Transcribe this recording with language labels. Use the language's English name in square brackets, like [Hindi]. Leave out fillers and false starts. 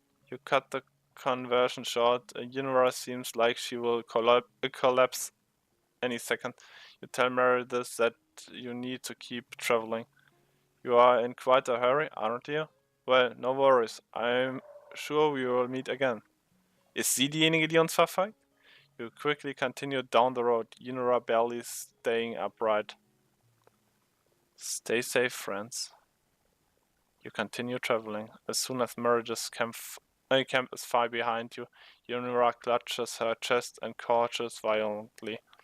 [English] You cut the conversion short. Yinora seems like she will collapse any second. You tell Meredith that you need to keep traveling. You are in quite a hurry, aren't you? Well, no worries. I'm sure we will meet again. [German] Ist sie diejenige, die uns verfolgt? [English] You quickly continue down the road, Yinora barely staying upright. Stay safe, friends. You continue traveling. As soon as Meredith's camp is far behind you, Yunira clutches her chest and crouches violently.